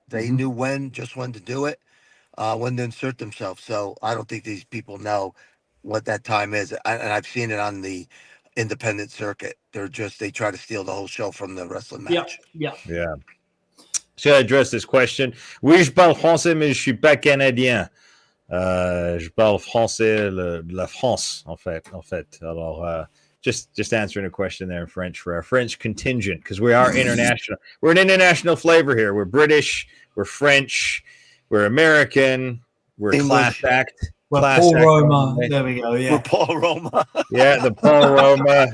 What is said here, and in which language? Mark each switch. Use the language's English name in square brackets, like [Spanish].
[English] They knew just when to do it, when to insert themselves. So I don't think these people know what that time is. And I've seen it on the independent circuit. They try to steal the whole show from the wrestling match. Yeah. Should I address this question? [French] Oui, je parle français, mais je suis pas canadien. Je parle français de la France, en fait. Alors, [English] just answering a question there in French for our French contingent, because we are international. We're an international flavor here. We're British, we're French, we're American, we're English. class act. We're Paul Roma. There we go. Yeah. We're Paul Roma. Yeah, the Paul Roma.